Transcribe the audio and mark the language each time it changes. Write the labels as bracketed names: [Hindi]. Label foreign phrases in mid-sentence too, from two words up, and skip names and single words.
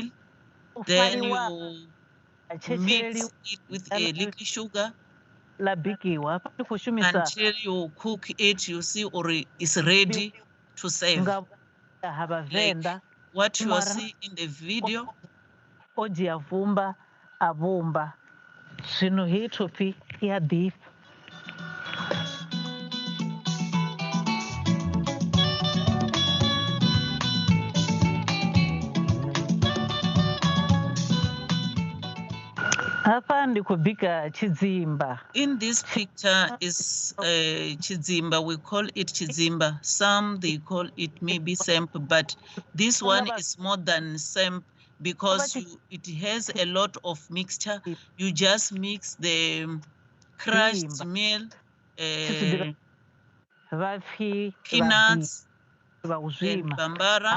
[English] Then you mix it with a little sugar until you cook it. You see, or it's ready to serve. Like what you are seeing in the video. [Venda] avumba zwino hei topi ya ḓifha. Hapa ndi khou bika tshidzimba. [English] In this picture is chidzimba. We call it chidzimba. Some they call it maybe semp, but this one is more than semp because it has a lot of mixture. You just mix the crushed meal, peanuts, and bambara.